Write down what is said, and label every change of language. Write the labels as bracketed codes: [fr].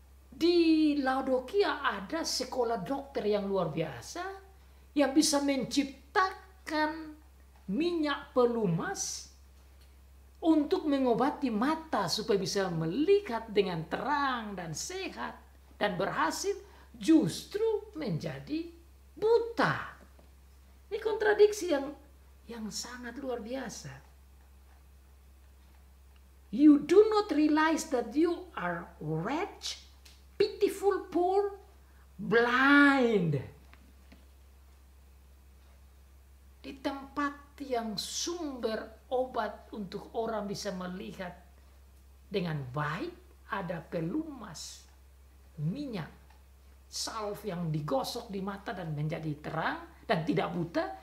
[id] Di Laodikia ada sekolah dokter yang luar biasa yang bisa menciptakan minyak pelumas untuk mengobati mata supaya bisa melihat dengan terang dan sehat dan berhasil, justru menjadi buta. Ini kontradiksi yang sangat luar biasa. [en] You do not realize that you are wretched, pitiful, poor, blind. [id] Di tempat yang sumber obat untuk orang bisa melihat dengan baik, ada pelumas, minyak, salve yang digosok di mata dan menjadi terang dan tidak buta.